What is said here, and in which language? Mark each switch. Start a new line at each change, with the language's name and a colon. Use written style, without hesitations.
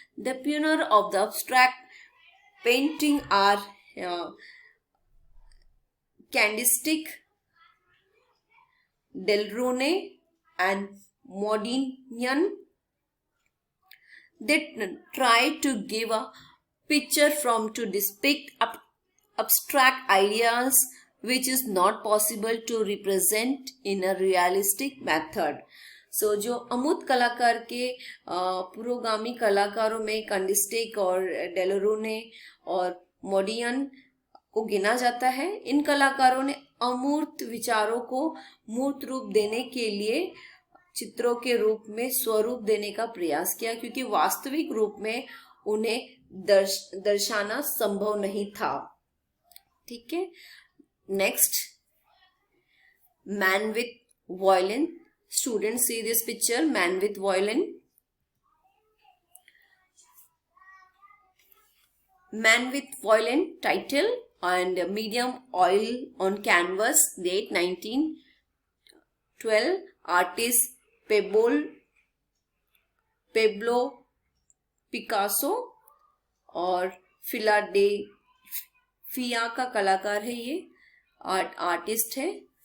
English: The pioneer of the abstract painting are Candistic, Delrone and Modiglian. They try to give a picture from to depict abstract ideas which is not possible to represent in a realistic method.
Hindi: So जो अमूर्त कलाकार के पुरोगामी कलाकारों में कंडिस्टिक और डेलोरोने और मोडियन को गिना जाता है। इन कलाकारों ने अमूर्त विचारों को मूर्त रूप देने के लिए चित्रों के रूप में स्वरूप देने का प्रयास किया, क्योंकि वास्तविक रूप में उन्हें दर्शाना संभव नहीं था। ठीक है,
English: Next, man with violin. Students see this picture, man with violin. Man with Violin title and medium oil on canvas, date 1912, artist Pablo Picasso
Hindi: और फिलाडेल्फिया का कलाकार है, ये आर्टिस्ट है।